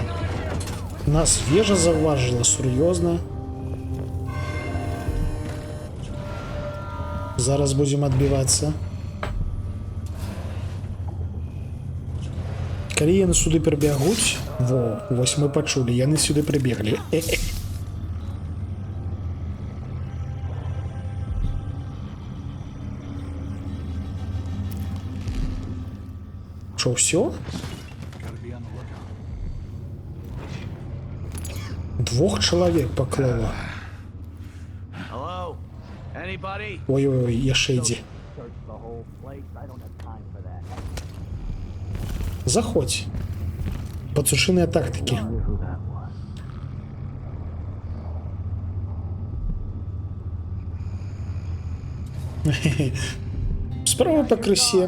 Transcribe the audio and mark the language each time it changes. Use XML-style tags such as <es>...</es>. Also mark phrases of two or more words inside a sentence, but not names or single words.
<be>Нас вежа заўважыла, сур'ёзна. Зараз будзем адбівацца. Калі яны сюды прыбягуць, вось мы пачулі, яны сюды прыбеглі.</be> <uk>Що, все?</uk> <be>Двох чалавек паклала. Ой-ой-ой, яшчэ ідзе. Заходь. Пацушыныя тактыкі. Справа пакрысе.</be>